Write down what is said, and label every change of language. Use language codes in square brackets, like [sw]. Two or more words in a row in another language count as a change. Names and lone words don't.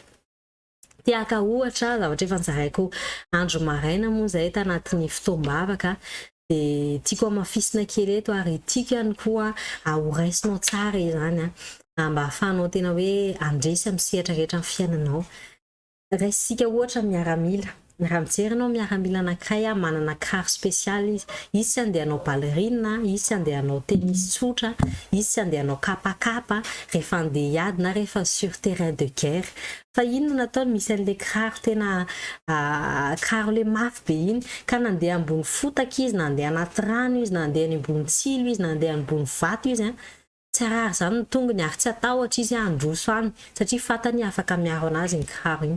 [mg] Tiaka ohatra zavatra efa nizaraiko andro maraina moa zay tanatin'ny fotoam-bavaka dia tiako amafisina kely eto ary tiako ihany koa horaisinao tsara izany mba ahafahanao tena hoe andresy amin'ny sehatra rehetra amin'ny fiainanao. Raisitsika ohatra miaramila. Raha mijerinao miaramila anankiray manana kiraro spesialy izy tsy andehanao ballerine, izy tsy andehanao tennis tsotra, izy tsy andehanao kapakapa rehefa andeha hiady na rehefa [fr] sur terrain de guerre. [mg] Fa ino no nataony misy an'le kiraro tena kiraro le mafy be iny ka nandeha ambony fotaka izy, nandeha anaty rano izy, nandeha any ambony tsilo izy, nandeha ambony vato izy tsy arary zany ny tongony ary tsy atahotra izy androso any satria fantany afaka miaro anazy ny kiraro iny.